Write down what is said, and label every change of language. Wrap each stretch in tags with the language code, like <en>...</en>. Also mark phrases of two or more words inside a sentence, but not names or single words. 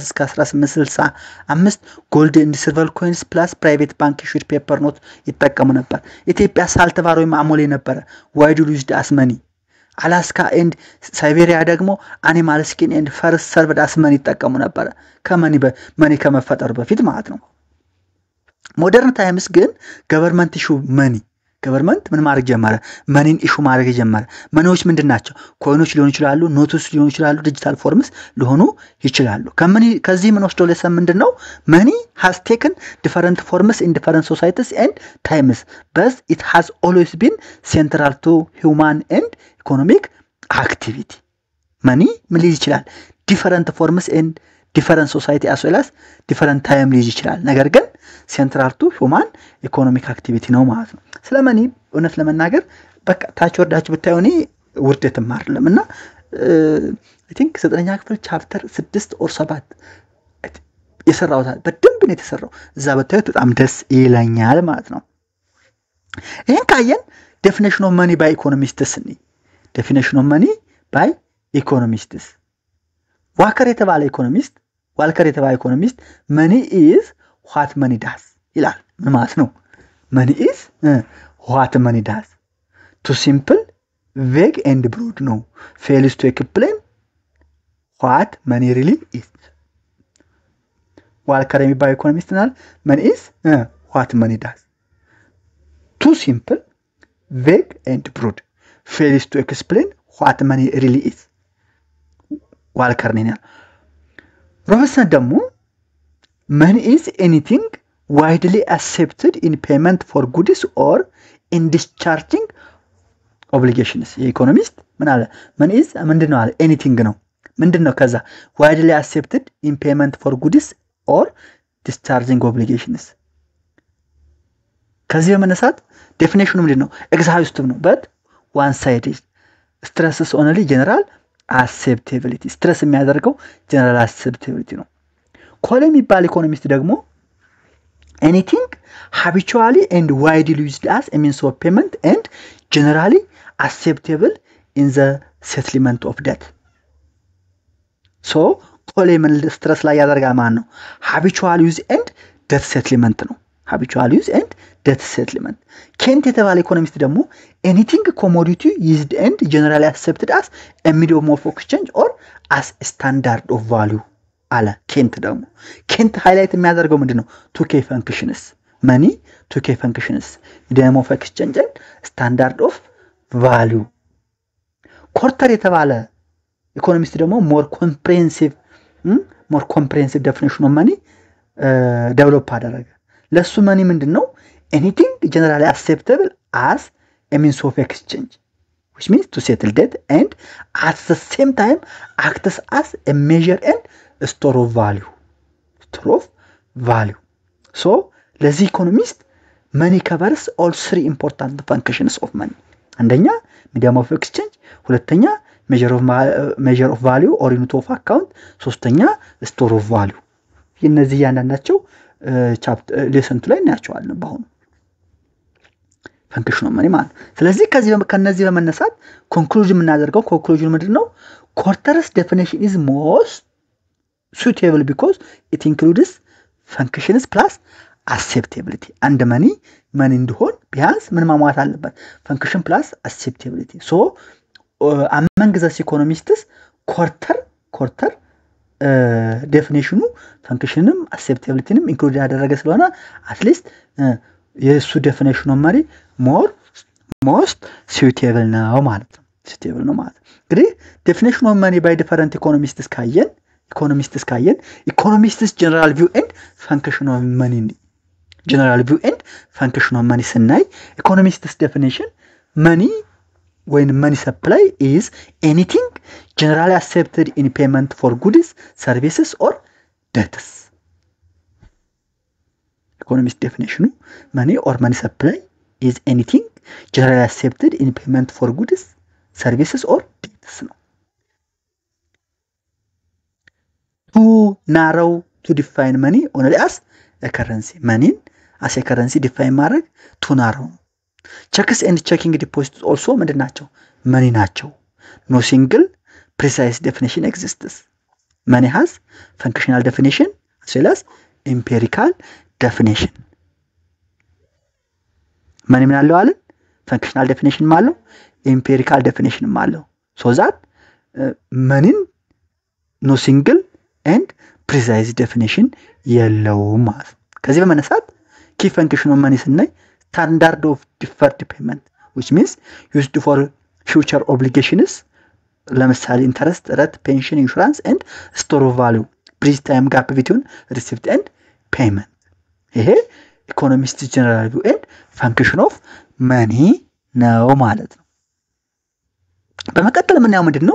<en>1865 gold and silver coins plus private bank issued paper note</en> <am>ይጠቀሙ ነበር።</am> <en>Ethiopia saltbar</en> <am>ወይም አሞሌ ነበር</am> <en>wide used as money. Alaska and Siberia ደግሞ animal skin and furs served as money</en> <am>ይጠቀሙ ነበር መኒ ከመፈጠሩ በፊት ማለት ነው።</am> <en>modern times ግን government issue money government</en> <am>ምን ማድረግ ጀመረ? መኒን ኢሹ ማድረግ ጀመረ። መኒዎች ምንድናቸው? ኮይኖች ሊሆኑ ይችላሉ፣ ኖትስ ሊሆኑ ይችላሉ፣</am> <en>digital forms</en> <am>ሊሆኑ ይችላሉ። ከዚህ ምን ወስዶ ለሰም ምንድነው?</am> <en>መኒ has taken different forms in different societies and times but it has always been central to human and economic activity.</en> <am>መኒ ምን ሊይዝ ይችላል?</am> <en>different forms and different society as well as different time</en> <am>ሊይዝ ይችላል። ነገር ግን</am> <en>central to human economic activity</en> <am>ነው ማለት ነው። ስለ መኒ እውነት ለመናገር በቃ ታች ወርዳችሁ ብታዩኒ ውርደትም አይደለምና</am> <en>I think</en> <am>9ኛ ክፍል</am> <en>chapter 6 or 7</en> <am>የሰራውታ በደንብ ነው የተሰራው። እዛ በታዩት በጣም ደስ ይለኛል ማለት ነው። ይሄን ካየን</am> <en>definition of money by economists ኒ definition of money by economists Walker የተባለ economist money is what money does</en> <am>ይላል። ምን ማለት ነው?</am> <en>money is what money does. Too simple, vague and broad ነው. fails to explain what money really is. ዋልከር የሚባለው ኢኮኖሚስት ናል money is what money does. Too simple, vague and broad. fails to explain what money really is. ዋልከር ነው። ሮበርትሰን ደግሞ money is anything widely accepted in payment for goods or in discharging obligations.</en> <am>የኢኮኖሚስት ምን አለ?</am> <en>money is</en> <am>ምንድነው አለ? anything ነው። ምንድነው ከዛ?</am> <en>widely accepted in payment for goods or discharging obligations።</en> <am>ከዚህ በመነሳት ዴፊኒሽኑ ምንድነው?</am> <en>exhaustive ነው but one sided. stresses only general acceptability. stress የሚያደርገው general acceptability</en> <am>ነው። ኮል የሚባል ኢኮኖሚስት ደግሞ</am> <en>anything habitually and widely used as a means of payment and generally acceptable in the settlement of debt.</en> <am>so ኮል ምን ስትረስ ላይ ያደርጋል ማለት ነው?</am> <en>habitual use and debt settlement ነው። habitual use and debt settlement.</en> <am>ኬንት የተባለ ኢኮኖሚስት ደግሞ</am> <en>anything commodity used and generally accepted as a medium of exchange or as a standard of value</en> <am>አለ። ኬንት ሃይላይት የሚያደርገው ምንድነው?</am> <en>2k functions money 2k functions medium of exchange and standard of value.</en> <am>ኮርተር የተባለ ኢኮኖሚስት ደግሞ</am> <en>more comprehensive definition of money</en> <am>ዴቨሎፕ አደረገ። ለሱ መኒ ምንድነው?</am> <en>anything generally acceptable as a means of exchange which means to settle debt and at the same time acts as a measure and store of value. so ለዚህ ኢኮኖሚስት money covers all three important functions of money.</en> <am>አንደኛ</am> <en>medium of exchange፣</en> <am>ሁለተኛ</am> <en>measure of value or unit of account፣</en> <am>ሶስተኛ</am> <en>store of value።</en> <am>እነዚህ ያንዳንዳቸው</am> <en>chapter lesson</en> <am>ላይ እናያቸዋለን በአሁኑ</am> <en>function of money</en> <am>ማለት። ስለዚህ ከነዚህ በመነሳት ኮንክሉዥን የምናደርገው ኮንክሉዥን ምንድነው?</am> <en>ኮርተርስ definition is most suitable because it includes functions plus acceptability. and money</en> <am>እንዲሆን ቢያንስ ምን ማሟላት አለበት?</am> <en>function plus acceptability. so among the economists</en> <am>ኮርተር ዴፊኒሽኑ ፈንክሽንም አክሴፕታቢሊቲንም ኢንክሉድ ያደረገ ስለሆነ አትሊስት የሱ ዴፊኒሽኑ መሪ</am> <en>most suitable</en> <am>ነው ማለት ነው።</am> <en>suitable</en> <am>ነው ማለት እንግዲህ ዴፊኒሽኑ መሪ</am> <en>by different economists ካየን economists general view and function of money general view and function of money ስናይ economists definition money when money supply is anything generally accepted in payment for goods, services or debts. Economist definition money or money supply is anything generally accepted in payment for goods, services or debts. Too narrow to define money only as a currency. Money as a currency define mark too narrow. Checks and checking deposits also</en> <am>ምንድን ናቸው?</am> <en>money ናቸው. No single precise definition exists. Money has functional definition as well as empirical definition.</en> <am>money ምን አለው አለ?</am> <en>functional definition</en> <am>አለው,</am> <en>empirical definition</en> <am>አለው.</am> <en>So that money no single and precise definition</en> <am>የለውም ማለት. ከዚህ በመነሳት</am> <en>key function of money ስናይ standard of deferred payment, which means used for future obligations, ለምሳሌ interest rate, pension, insurance and store of value, bridge time gap between receipt and payment.</en> <am>ይሄ</am> <en>economist general view and function of money</en> <am>ነው ማለት ነው። በመቀጠል የምናየው ምንድነው?</am>